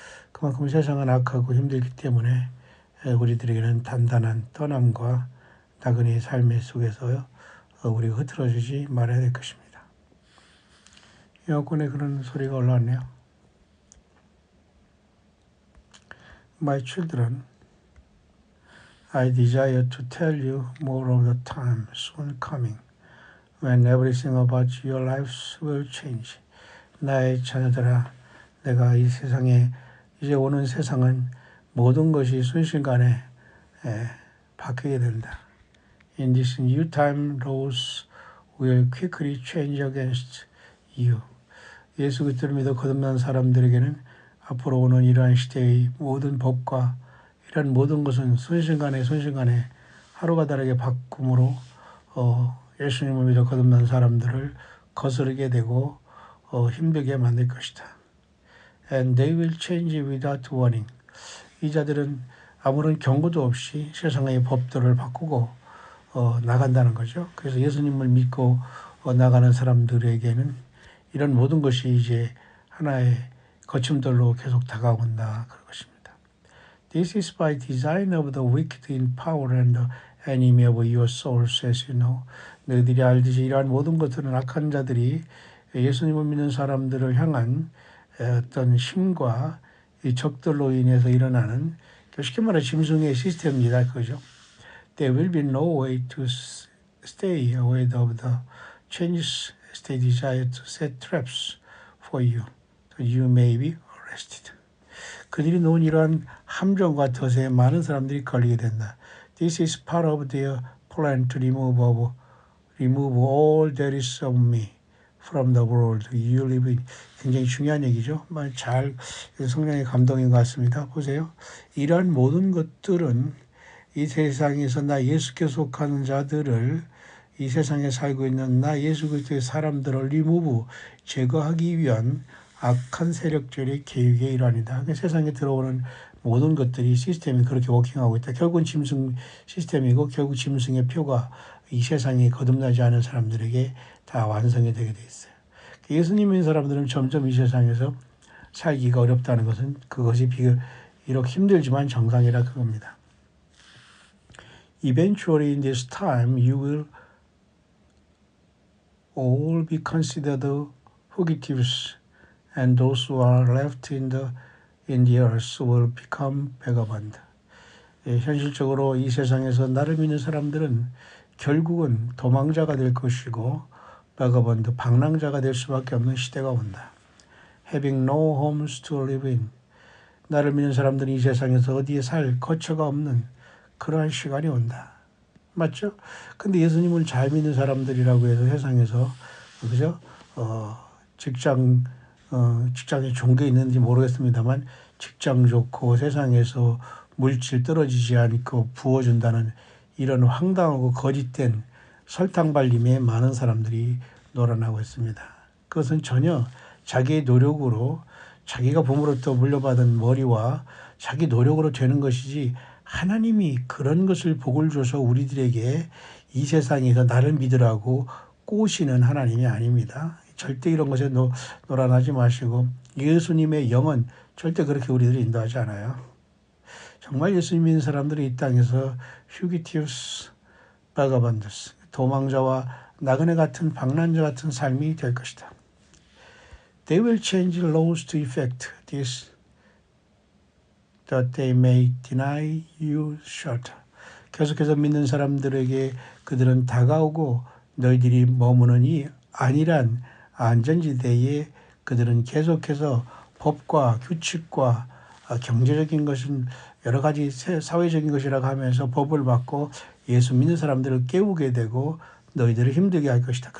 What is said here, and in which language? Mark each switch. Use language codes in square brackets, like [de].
[ko] 그만큼 세상은 악하고 힘들기 때문에 우리들에게는 단단한 떠남과 나그네의 삶의 속에서 우리가 흐트러지지 말아야 될 것입니다. 에어컨에 그런 소리가 올라왔네요. [en] My children, I desire to tell you more of the time soon coming when everything about your lives will change. [ko] 나의 자녀들아, 내가 이 세상에 이제 오는 세상은 모든 것이 순식간에 바뀌게 된다. [en] In this new time, laws will quickly change against you. [ko] 예수 그리스도를 믿어 거듭난 사람들에게는 앞으로 오는 이러한 시대의 모든 법과 이런 모든 것은 순식간에 하루가 다르게 바꿈으로 예수님을 믿어 거듭난 사람들을 거스르게 되고 힘들게 만들 것이다. [en] And they will change without warning. [ko] 이 자들은 아무런 경고도 없이 세상의 법들을 바꾸고 나간다는 거죠. 그래서 예수님을 믿고 나가는 사람들에게는 이런 모든 것이 이제 하나의 거침돌로 계속 다가온다 그런 것입니다. [en] This is by design of the wicked in power and the enemy of your souls, as you know. [ko] 너희들이 알듯이 이러한 모든 것들은 악한 자들이 예수님을 믿는 사람들을 향한 어떤 힘과 이 적들로 인해서 일어나는 쉽게 말해 짐승의 시스템입니다. 그죠? [en] There will be no way to stay away of the changes as they desire to set traps for you. You may be arrested. [ko] 그들이 놓은 이러한 함정과 덫에 많은 사람들이 걸리게 된다. [en] This is part of their plan to remove all that is of me from the world you live in. [ko] 굉장히 중요한 얘기죠. 잘 성령의 감동인 것 같습니다. 보세요. 이러한 모든 것들은 이 세상에서 나 예수께 속하는 자들을 이 세상에 살고 있는 나 예수 그리스도의 사람들을 제거하기 위한 악한 세력들의 계획의 일환이다. 세상에 들어오는 모든 것들이 시스템이 그렇게 워킹하고 있다. 결국은 짐승 시스템이고 결국 짐승의 표가 이 세상에 거듭나지 않은 사람들에게 다 완성이 되게 돼 있어요. 예수님 믿는 사람들은 점점 이 세상에서 살기가 어렵다는 것은 그것이 비록 힘들지만 정상이라 그겁니다. [en] Eventually in this time you will all be considered fugitives and those who are left in the earth will become vagabond. [ko] 현실적으로 이 세상에서 나를 믿는 사람들은 결국은 도망자가 될 것이고 vagabond, 방랑자가 될 수밖에 없는 시대가 온다. [en] Having no homes to live in. [ko] 나를 믿는 사람들이 이 세상에서 어디에 살 거처가 없는 그러한 시간이 온다. 맞죠? 근데 예수님을 잘 믿는 사람들이라고 해서 세상에서 그죠? 직장에 좋은 게 있는지 모르겠습니다만 직장 좋고 세상에서 물질 떨어지지 않고 부어준다는 이런 황당하고 거짓된 설탕 발림에 많은 사람들이 놀아나고 있습니다. 그것은 전혀 자기의 노력으로 자기가 부모로부터 물려받은 머리와 자기 노력으로 되는 것이지 하나님이 그런 것을 복을 줘서 우리들에게 이 세상에서 나를 믿으라고 꼬시는 하나님이 아닙니다. 절대 이런 것에 놀아나지 마시고 예수님의 영은 절대 그렇게 우리들을 인도하지 않아요. 정말 예수님 믿는 사람들이 이 땅에서 fugitives, vagabonds, 도망자와 나그네 같은 방랑자 같은 삶이 될 것이다. [en] They will change laws to effect this, that they may deny you shelter. [ko] 계속해서 믿는 사람들에게 그들은 다가오고 너희들이 머무는 이 안일한 안전지대에 그들은 계속해서 법과 규칙과 경제적인 것은 여러 가지 사회적인 것이라고 하면서 법을 받고 예수 믿는 사람들을 깨우게 되고 너희들을 힘들게 할 것이다.